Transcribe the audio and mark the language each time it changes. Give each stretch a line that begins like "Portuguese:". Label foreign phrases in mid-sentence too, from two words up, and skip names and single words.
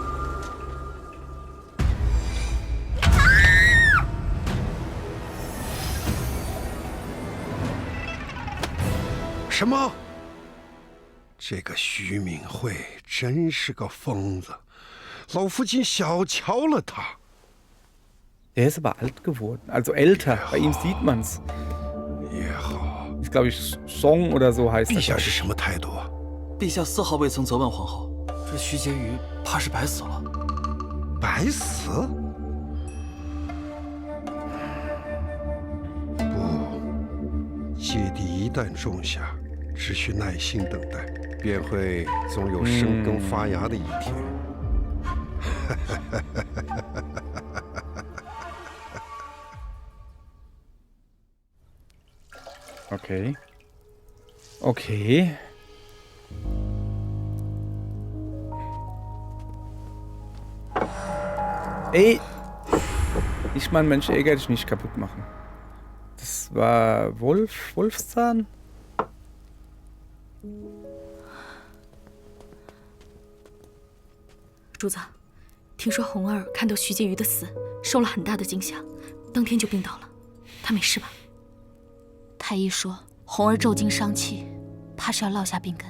Chinese: 什么？这个徐敏慧真是个疯子，老父亲小瞧了他。
German: Der ist aber alt geworden, also älter. Bei ihm sieht man's.
Chinese: 也好，
German: Ist, glaube ich, Song oder so heißt
Chinese: 陛
German: das.
Chinese: 下是什么态度？陛下丝毫未曾责问皇后，这徐婕妤怕是白死了。白死？不，芥蒂一旦种下，只需耐心等待，便会总有生根发芽的一天。
German: Okay. Okay. Ey! Ich mein Mensch, ärgere dich nicht kaputt machen. Das war Wolfszahn?
Chinese: 主子，听说红儿看到徐婕妤的死，受了很大的惊吓，当天就病倒了。她没事吧？太医说红儿受惊伤气，怕是要落下病根。